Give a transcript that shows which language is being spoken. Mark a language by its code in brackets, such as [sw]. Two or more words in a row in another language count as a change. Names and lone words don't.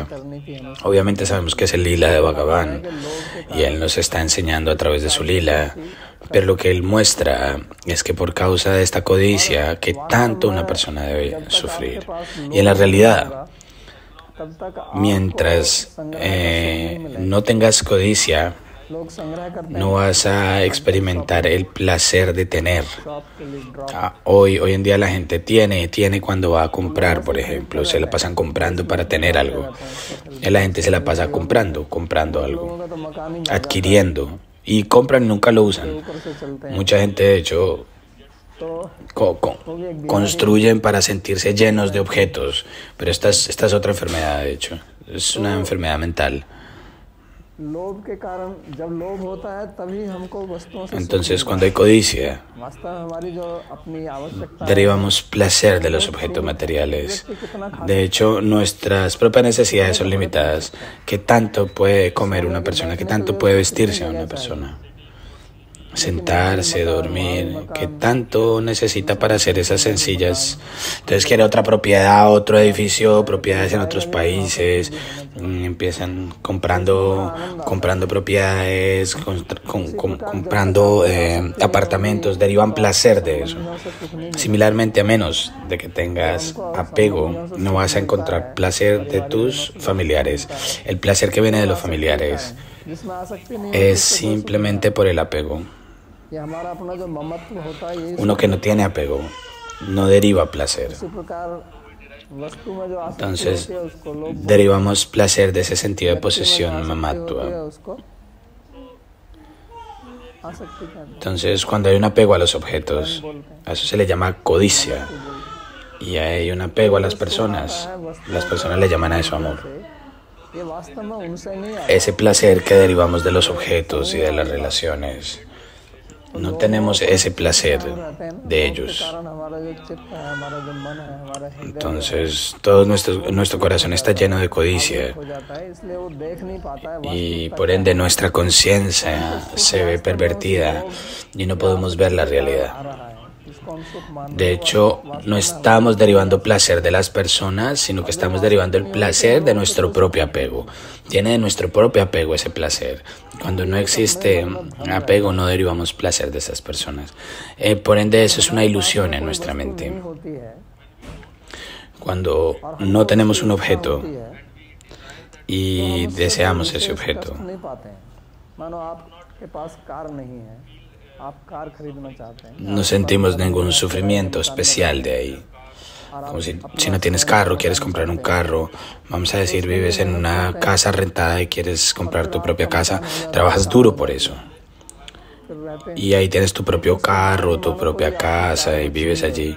[es] Obviamente sabemos que es el lila de Bhagavan y él nos está enseñando a través de su lila. Pero lo que él muestra es que por causa de esta codicia, que tanto una persona debe sufrir. Y en la realidad, mientras no tengas codicia, [hi] लोग संग्रह करते हैं [es] no vas a experimentar el placer de tener. [hi] शॉप के लिए ड्रॉप [es] Hoy en día la gente tiene cuando va a comprar, por ejemplo, se la pasan comprando para tener algo. Y la gente se la pasa comprando algo, [hi] लोगों का तो मकान ही [es] adquiriendo. Y compran y nunca lo usan. [hi] ऊपर से चलते हैं [es] Mucha gente, de hecho, [hi] तो [es] construyen para sentirse llenos de objetos. Pero esta es otra enfermedad, de hecho. Es una enfermedad mental. [hi] लोभ के कारण जब लोभ होता है तभी हमको वस्तुओं से [es] Entonces, cuando hay codicia, [hi] वास्तव में हमारी जो अपनी आवश्यकता [es] derivamos placer de los objetos materiales. De hecho, nuestras propias necesidades son limitadas. ¿Qué tanto puede comer una persona? ¿Qué tanto puede vestirse una persona? Sentarse, dormir, ¿qué tanto necesita para hacer esas sencillas? Entonces quiere otra propiedad, otro edificio, propiedades en otros países, empiezan comprando propiedades, comprando apartamentos, derivan placer de eso. Similarmente, a menos de que tengas apego, no vas a encontrar placer de tus familiares. El placer que viene de los familiares [hi] जिसमें आसक्ति नहीं [es] es simplemente por el apego. [hi] ये हमारा अपना जो ममत्व होता है ये [es] Uno que no tiene apego no deriva placer. [hi] इसी प्रकार वस्तु में जो आसक्ति [es] Entonces [hi] होती है उसको लोभ [es] derivamos placer de ese sentido de [hi] होती है [es] posesión mamatva. [hi] उसको आसक्ति कहते हैं [es] Entonces cuando hay un apego a los objetos, a eso se le llama codicia. Y hay un apego a las personas le llaman a eso amor. [hi] ये वास्तव में उनसे नहीं आता [es] Ese placer que derivamos de los objetos y de las relaciones, no tenemos ese placer de ellos. [hi] कारण हमारा जो चित्त है हमारा जो मन है हमारा हृदय [es] Entonces todo nuestro corazón está lleno de codicia. [hi] हो जाता है इसलिए वो देख नहीं पाता है [es] Y por ende nuestra conciencia se ve pervertida y no podemos ver la realidad. [hi] आ रहा है इसको हम सुख मान [es] De hecho, no estamos derivando placer de las personas, sino que estamos derivando el placer de nuestro propio apego. Tiene de nuestro propio apego ese placer. Cuando no existe apego, no derivamos placer de esas personas. Por ende, eso es una ilusión en nuestra mente. [hi] होती है [es] Cuando no tenemos un objeto y deseamos ese objeto, [hi] कष्ट नहीं पाते हैं मानो आपके पास कार नहीं है आप कार खरीदना चाहते हैं [es] no sentimos ningún sufrimiento especial de ahí. Como si no tienes carro, quieres comprar un carro, vamos a decir, vives en una casa rentada y quieres comprar tu propia casa, trabajas duro por eso. [hi] फिर रहते हैं [es] Y ahí tienes tu propio carro, tu propia casa y vives allí.